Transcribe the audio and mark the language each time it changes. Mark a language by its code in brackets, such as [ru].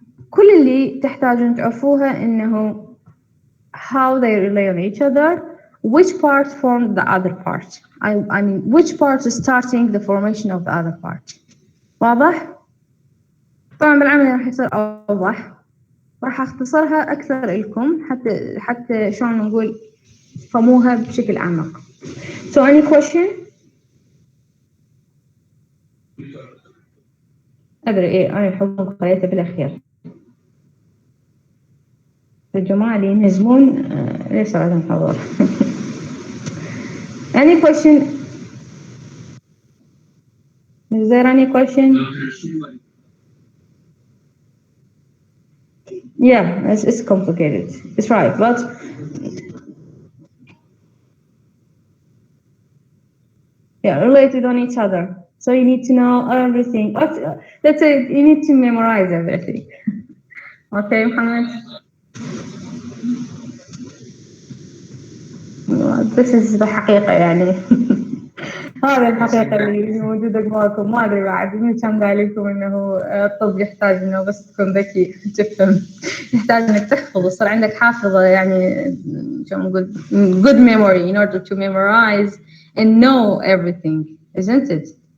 [ar] كل اللي تحتاجون تعرفوها إنه [en] how they relate on each other, which part form the other part. I mean, which part is starting the formation of the other part. [ar] واضح؟ طبعا بالعمل راح يصير أوضح. راح أختصرها أكثر لكم حتى شلون نقول فهموها بشكل أعمق. [en] So any question? [ar] أدري إيه أنا الحضور خليته بالأخير. الجماعة اللي ينهزمون ليس عندهم حضور. [en] Any question? Is there any question? Yeah, it's complicated. It's right, but yeah, related on each other. So you need to know everything. Let's say you need to memorize everything. Okay, Mohammed? This is [ar] الحقيقة يعني. هذا الحقيقة اللي موجودة جواكم. ما أدري بعد مين كان قال لكم إنه الطب يحتاج إنه بس تكون ذكي تفهم. يحتاج إنك تحفظ وصار عندك حافظة يعني شو نقول [en] good memory in order to memorize and know everything, isn't it?